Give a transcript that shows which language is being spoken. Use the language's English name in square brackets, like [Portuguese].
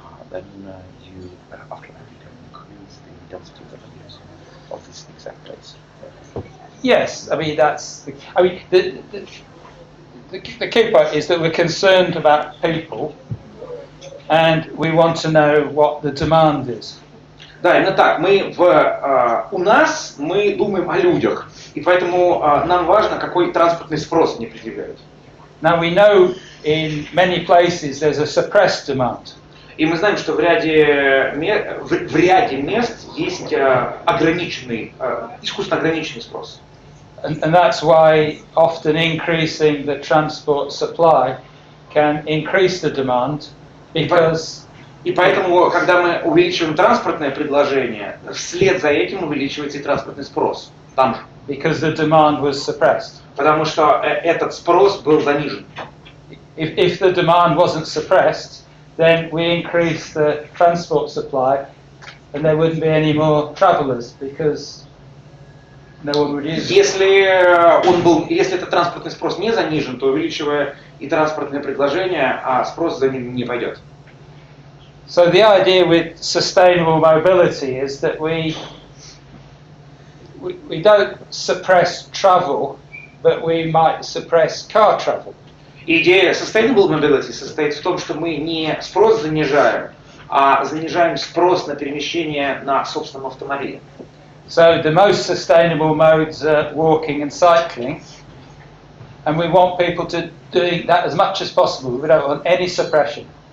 [English] Then you, after that, you can increase the density of the use of this exact place. Yes, I mean the key point is that we're concerned about people, and we want to know what the demand is. [Russian] Да, именно так. У нас мы думаем о людях, и поэтому нам важно, какой транспортный спрос они предъявляют. [English] Now we know in many places there's a suppressed demand. [Russian] И мы знаем, что в ряде мест есть искусственно ограниченный спрос. [English] And that's why often increasing the transport supply can increase the demand, because [Russian] И поэтому, когда мы увеличиваем транспортное предложение, вслед за этим увеличивается и транспортный спрос. Там же. [English] Because the demand was suppressed. [Russian] Потому что этот спрос был занижен. [English] If the demand wasn't suppressed, then we increase the transport supply, and there wouldn't be any more travellers because no one would use it. [Russian] Если этот транспортный спрос не занижен, то увеличивая и транспортное предложение, а спрос за ним не пойдет. [English] So the idea with sustainable mobility is that we don't suppress travel, but we might suppress car travel. [Russian] Идея sustainable mobility состоит в том, что мы не спрос занижаем, а занижаем спрос на перемещение на собственном автомобиле. [English] So the most sustainable modes are walking and cycling, and we want people to do that as much as possible. We don't want any suppression.